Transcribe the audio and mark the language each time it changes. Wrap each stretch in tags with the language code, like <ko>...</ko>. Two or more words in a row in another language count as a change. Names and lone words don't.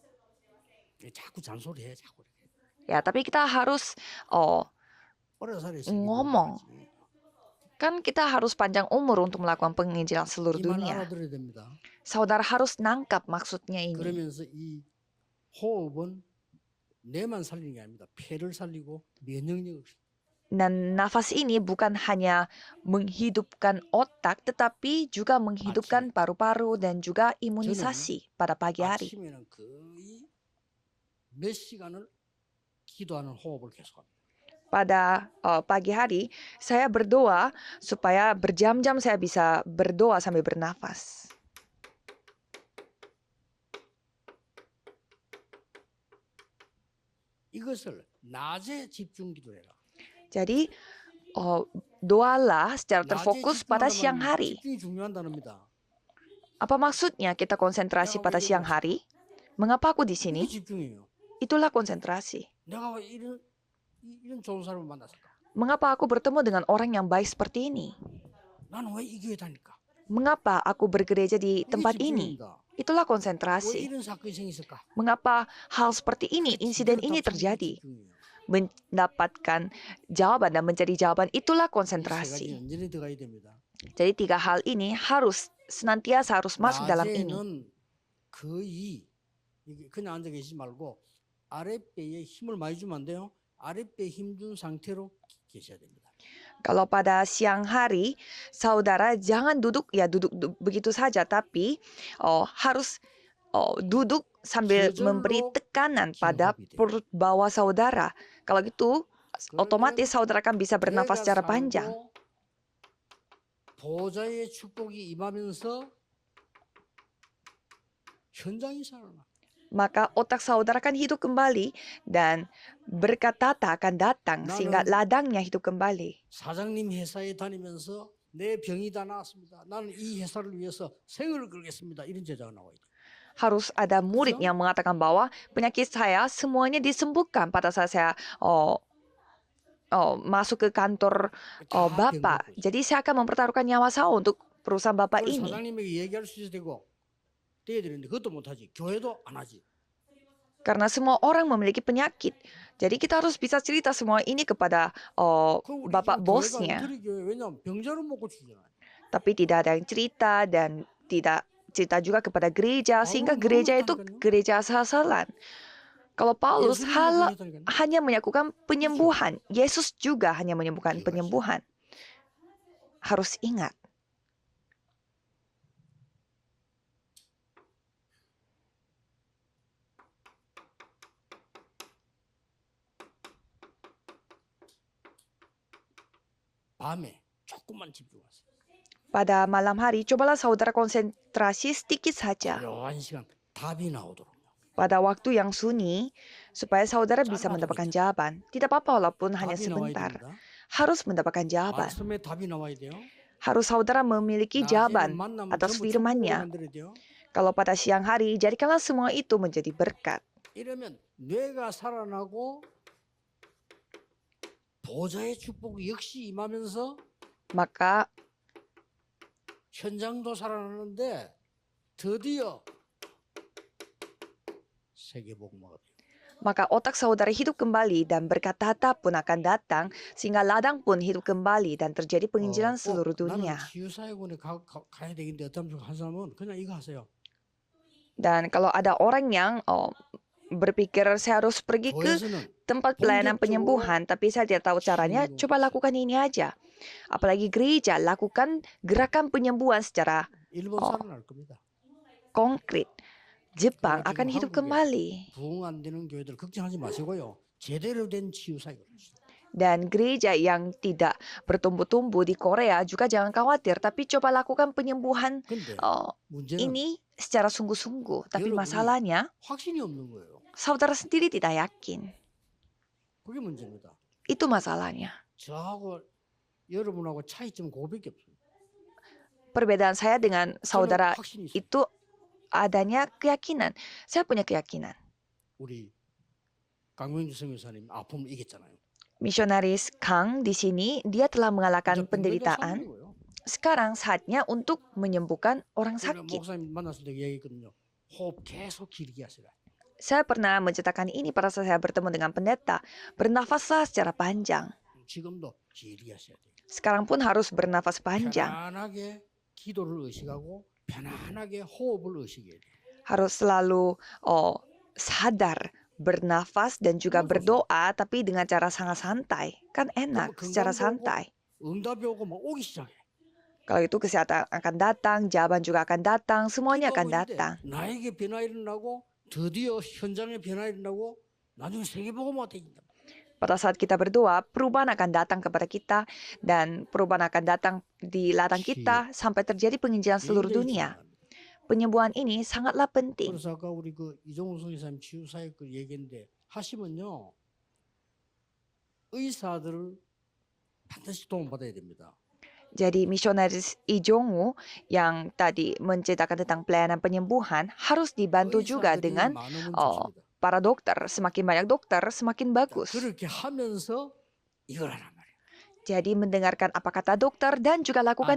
<ko>자꾸 잔소리해 자꾸.</ko> <id>Ya, tapi kita harus</id> <ko>오래 살아야</ko> <id>ngomong. Kan kita harus panjang umur untuk melakukan penginjilan seluruh</id> <ko>이말</ko> <id>dunia.</id> <ko>알아들어야 됩니다.</ko> <id>Saudara harus nangkap maksudnya ini.</id> <ko>그러면서 이 호흡은 뇌만 살리는 게 아닙니다. 폐를 살리고 면역력을.</ko> <id>Dan nafas ini bukan hanya menghidupkan otak, tetapi juga menghidupkan paru-paru dan juga imunisasi pada pagi hari.</id> <ko>아침에는 거의 몇 시간을 기도하는 호흡을 계속합니다.</ko> <id>Pada pagi hari, saya berdoa supaya berjam-jam saya bisa berdoa sambil bernafas.</id> <ko>이것을 낮에 집중 기도해라.</ko> <id>Jadi, doalah secara</id> <ko>낮에</ko> <id>terfokus pada</id> <ko>집중하는</ko> <id>siang</id> <ko>말은</ko> <id>hari.</id> <ko>집중이 중요한답니다.</ko> <id>Apa maksudnya kita konsentrasi pada siang hari? Mengapa aku di</id> <ko>이게</ko> <id>sini?</id> <ko>집중이에요.</ko> <id>Itulah konsentrasi.</id> <ko>내가 왜 이런 좋은 사람을 만났을까?</ko> <id>Mengapa aku bertemu dengan orang yang baik seperti ini?</id> <ko>나는 왜 이 교회 다닐까?</ko> <id>Mengapa aku bergereja di</id> <ko>그게</ko> <id>tempat ini?</id> <ko>집중입니다.</ko> <id>Itulah</id> <ko>왜</ko> <id>konsentrasi.</id> <ko>이런 사건이 생겼을까?</ko> <id>Mengapa hal seperti ini,</id> <ko>그게</ko> <id>insiden</id> <ko>제대로</ko> <id>ini</id> <ko>답 찾는 게</ko> <id>terjadi?</id> <ko>집중이에요.</ko> <id>Mendapatkan jawaban dan mencari jawaban itulah</id> <ko>이 세 가지</ko> <id>konsentrasi.</id> <ko>연전히 들어가야 됩니다.</ko> <id>Jadi tiga hal ini senantiasa harus masuk dalam ini.</id> <ko>낮에는 거의 이게 그냥 앉아 계시지 말고 아랫배에 힘을 많이 주면 안 돼요. 아랫배에 힘 준 상태로 계셔야 됩니다.</ko> <id>Kalau pada siang hari, saudara jangan duduk begitu saja, tapi harus duduk sambil memberi tekanan pada perut bawah saudara. Kalau gitu, otomatis saudara akan bisa bernafas secara panjang.</id> <ko>보좌의 축복이 임하면서 현장이 살아나.</ko> <id>Maka otak saudara akan hidup kembali dan berkat tata akan datang sehingga ladangnya hidup kembali.</id> <ko>사장님 회사에 다니면서 내 병이 다 나았습니다. 나는 이 회사를 위해서 생을 걸겠습니다. 이런 제자가 나와야 돼.</ko> <id>Harus ada murid yang mengatakan bahwa penyakit saya semuanya disembuhkan pada saat saya masuk ke kantor Bapak. Jadi saya akan mempertaruhkan nyawa saya untuk perusahaan Bapak ini.</id> <ko>사장님에게 얘기할 수 있어야 되고 돼야 되는데 그것도 못하지. 교회도 안 하지.</ko> <id>Karena semua orang memiliki penyakit. Jadi kita harus bisa cerita semua ini kepada Bapak bosnya.</id> <ko>왜냐하면 병자를 못 고치잖아요.</ko> <id>Tapi tidak ada yang cerita dan tidak cerita juga kepada gereja. Sehingga gereja itu gereja asal-asalan. Kalau Paulus hanya melakukan penyembuhan. Yesus juga hanya menyembuhkan penyembuhan. Harus ingat.</id> <ko>밤에 조금만 집중하세요.</ko> <id>Pada malam hari, cobalah saudara konsentrasi sedikit saja.</id> <ko>고요한 시간 답이 나오도록.</ko> <id>Pada waktu yang sunyi, supaya saudara bisa mendapatkan jawaban. Tidak apa-apa walaupun hanya sebentar. Harus mendapatkan jawaban.</id> <ko>말씀에 답이 나와야 돼요.</ko> <id>Harus saudara memiliki jawaban atas firman-Nya. Kalau pada siang hari, jadikanlah semua itu menjadi berkat.</id> <ko>이러면 뇌가 살아나고 보좌의 축복이 역시 임하면서</ko> <id>Maka</id> <ko>현장도 살아나는데 드디어 세계복음화가 돼요.</ko> <id>Maka otak saudara hidup kembali dan berkat tata pun akan datang sehingga ladang pun hidup kembali dan terjadi penginjilan seluruh dunia.</id> <ko>나는 치유사역원에 가야 되겠는데 어떤 한 사람은 그냥 이거 하세요.</ko> <id>Dan kalau ada orang yang berpikir saya harus pergi ke tempat pelayanan penyembuhan, tapi saya tidak tahu caranya, coba lakukan ini aja. Apalagi gereja, lakukan gerakan penyembuhan secara konkret. Jepang akan hidup kembali.</id> <ko>부흥 안 되는 교회들 걱정하지 마시고요. 제대로 된 치유사역을 하시죠.</ko> <id>Dan gereja yang tidak bertumbuh-tumbuh di Korea juga jangan khawatir, tapi coba lakukan penyembuhan ini secara sungguh-sungguh. Tapi masalahnya,</id> <ko>확신이 없는 거예요.</ko> <id>saudara sendiri tidak yakin.</id> <ko>그게 문제입니다.</ko> <id>Itu masalahnya.</id> <ko>저하고 여러분하고 차이점 그거밖에 없어요.</ko> <id>Perbedaan saya dengan saudara</id> <ko>확신이 있어요.</ko> <id>itu adanya keyakinan. Saya punya keyakinan.</id> <ko>우리 강명주 선교사님 아픔을 이겼잖아요.</ko> <id>Misionaris Kang di sini, dia telah mengalahkan penderitaan. Sekarang saatnya untuk menyembuhkan orang sakit.</id> <ko>목사님 만났을 때 얘기했거든요. 호흡 계속 길게 하시라.</ko> <id>Saya pernah menceritakan ini pada saat saya bertemu dengan pendeta. Bernafaslah secara panjang.</id> <ko>지금도 길게 하셔야 돼요.</ko> <id>Sekarang pun harus bernafas panjang.</id> <ko>편안하게 기도를 의식하고 편안하게 호흡을 의식해야 돼요.</ko> <id>Harus selalu sadar bernafas dan juga berdoa, tapi dengan cara sangat santai. Kan enak secara santai.</id> <ko>응답이 오고 막 오기 시작해.</ko> <id>Kalau itu kesehatan akan datang, jawaban juga akan datang, semuanya akan datang.</id> <ko>나에게 변화 일어나고 드디어 현장에 변화 일어나고 나중에 세계복음화 되긴다.</ko> <id>Pada saat kita berdoa, perubahan akan datang kepada kita dan perubahan akan datang di ladang kita sampai terjadi penginjilan seluruh dunia. Penyembuhan ini sangatlah penting.</id> <ko>그래서 아까 우리 그 이종우 선교사님 치유사역 그 얘기인데 하시면요 의사들을 반드시 도움받아야 됩니다.</ko> <id>Jadi misionaris Ijongu yang tadi menceritakan tentang pelayanan penyembuhan harus dibantu juga dengan para dokter. Semakin banyak dokter, semakin bagus.</id> <ko>그렇게 하면서 이걸 하란 말이에요.</ko> <id>Jadi mendengarkan apa kata dokter dan juga lakukan</id>